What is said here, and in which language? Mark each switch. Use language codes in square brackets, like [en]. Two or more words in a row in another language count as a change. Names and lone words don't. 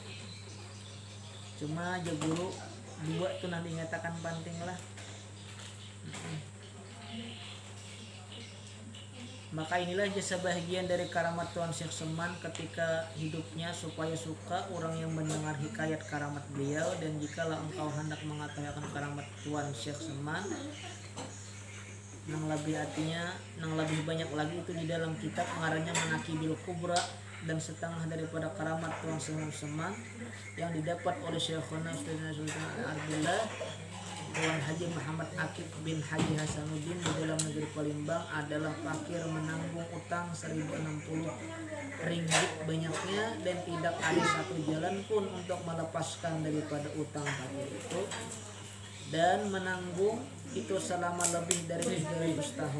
[bjn] Cuma aja guru dua tuh nanti nyatakan penting lah. [ms] Maka inilah jasa bahagian dari karamat Tuan Syekh Saman ketika hidupnya, supaya suka orang yang mendengar hikayat karamat beliau. Dan jikalau engkau hendak mengetahui akan karamat Tuan Syekh Saman, nang lebih artinya nang lebih banyak lagi itu di dalam kitab ngarannya Manaqibil Kubra, dan setengah daripada karamat Tuan Syekh Saman yang didapat oleh Syekhuna Ustaz Sultan Abdullah Tuan Haji Muhammad Akib bin Haji Hasanuddin di dalam negeri Palembang adalah fakir menanggung utang 1060 ringgit banyaknya, dan tidak ada satu jalan pun untuk melepaskan daripada utang fakir itu, dan menanggung itu selama lebih dari 300 tahun.